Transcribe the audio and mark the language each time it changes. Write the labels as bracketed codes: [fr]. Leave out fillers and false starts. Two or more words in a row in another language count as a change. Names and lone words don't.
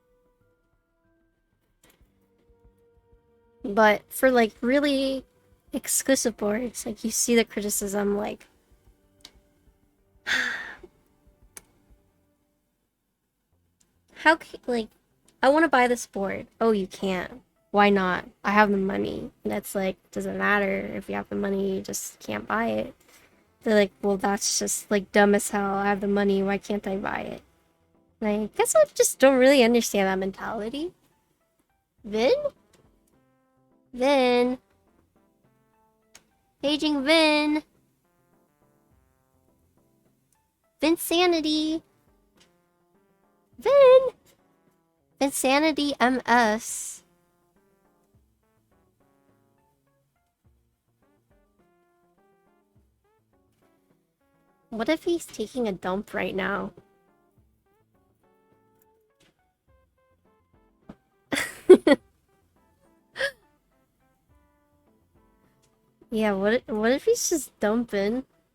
[en] But for like really exclusive boards, like you see the criticism like how like I want to buy this board. Oh, you can't. Why not? I have the money. And it's like, doesn't matter if you have the money, you just can't buy it. They're like, well, that's just like dumb as hell. I have the money. Why can't I buy it? Like, I guess I just don't really understand that mentality. Vin? Vin? Paging Vin? Vinsanity? Vin? Vinsanity MS. What if he's taking a dump right now? Yeah, what if he's just dumping?